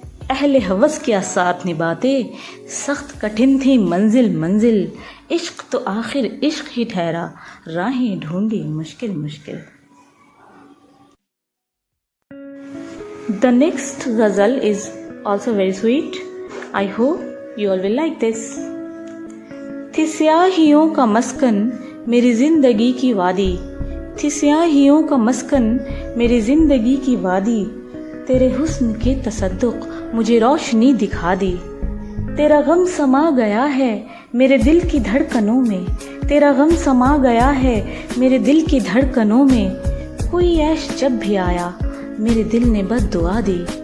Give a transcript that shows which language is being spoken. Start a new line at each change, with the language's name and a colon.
Urdu: اہل ہوس کیا ساتھ نبھاتے، سخت کٹھن تھی منزل منزل، عشق تو آخر عشق ہی ٹھہرا، راہیں ڈھونڈی مشکل مشکل۔
English: The next ghazal is also very sweet. I hope you all will like this.
Urdu: تھی سیاہیوں کا مسکن میری زندگی کی وادی، تھی سیاہیوں کا مسکن میری زندگی کی وادی، تیرے حسن کے تصدق مجھے روشنی دکھا دی۔ تیرا غم سما گیا ہے میرے دل کی دھڑکنوں میں، تیرا غم سما گیا ہے میرے دل کی دھڑکنوں میں، کوئی عیش جب بھی آیا میرے دل نے بد دعا دی۔